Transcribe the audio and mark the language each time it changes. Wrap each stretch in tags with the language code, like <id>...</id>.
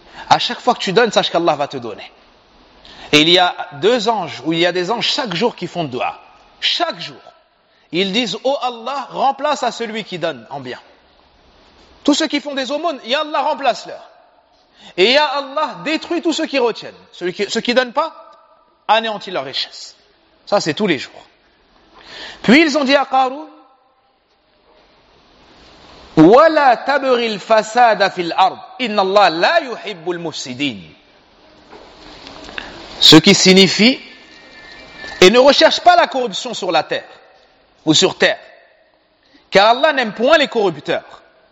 <fr>À chaque fois que tu donnes, sache qu'Allah va te donner. Et il y a deux anges, ou il y a des anges chaque jour qui font dua. Chaque jour. Ils disent, ô Allah, remplace à celui qui donne en bien. Tous ceux qui font des aumônes, ya Allah, remplace-leur. Et ya Allah, détruis tous ceux qui retiennent. Ceux qui ne donnent pas, anéantis leur richesse. Ça, c'est tous les jours. Puis ils ont dit à Qaroun,</fr> <ar>وَلَا تَبْغِ الْفَسَادَ فِي الْأَرْضِ إِنَّ اللَّهَ لَا يُحِبُّ الْمُفْسِدِينَ.</ar> <fr>Ce qui signifie, et ne recherche pas la corruption sur la terre, ou sur terre, car Allah n'aime point les corrupteurs.</fr>